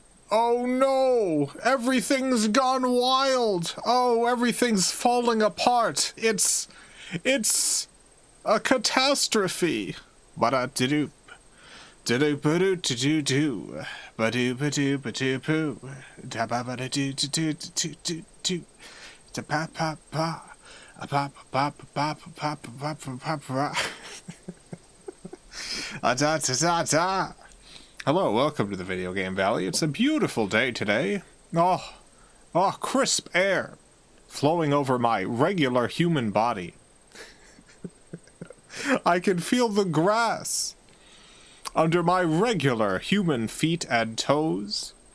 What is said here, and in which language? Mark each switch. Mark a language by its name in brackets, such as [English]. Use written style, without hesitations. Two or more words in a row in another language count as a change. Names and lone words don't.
[English] Oh no! Everything's gone wild! Oh, everything's falling apart! It's a catastrophe! Ba-da-do-do. Do-do-ba-do-do-do-do. Ba-do-ba-do-ba-do-boo. Da-ba-ba-da-do-do-do-do-do-do. Da-pa-pa-pa. A-pa-pa-pa-pa-pa-pa-pa-pa-pa-pa. A-da-da-da-da. Hello, welcome to the Video Game Valley. It's a beautiful day today. Oh, crisp air flowing over my regular human body. I can feel the grass under my regular human feet and toes.